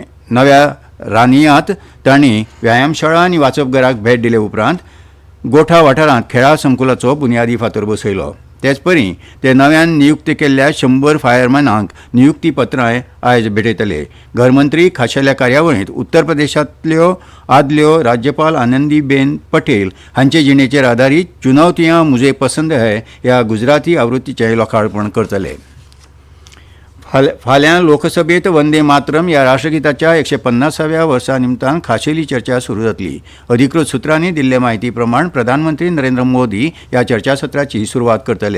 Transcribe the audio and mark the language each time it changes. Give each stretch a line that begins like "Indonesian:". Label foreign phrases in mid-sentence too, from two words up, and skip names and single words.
Konkani: नव्या रानियांत तांणी व्यायामशाळा आनी वाचपघराक भेट दिले उपरांत गोठा वाठारांत खेळा संकुलाचो बुनयादी फातर बसयलो. तेच परी ते नव्यान नियुक्त केल्ल्या 100 फायरमॅनांक नियुक्ती पत्रांय आयज भेटयतले. घरमंत्री खाशेल्या कार्यावळींत उत्तर प्रदेशांतल्यो आदल्यो राज्यपाल आनंदीबेन पटेल हांचे जिणेचेर आदारीत चुनौतियां मुझे पसंद है ह्या गुजराती आवृत्तीचें लोकार्पण करतले. फाल्यां लोकसभेत वंदे मातरम ह्या राष्ट्रगिताच्या 150व्या वर्सा निमतान खाशेली चर्चा सुरू जातली. अधिकृत सुत्रांनी दिल्ले म्हायती प्रमाण प्रधानमंत्री नरेंद्र मोदी ह्या चर्चासत्राची सुरवात करतले.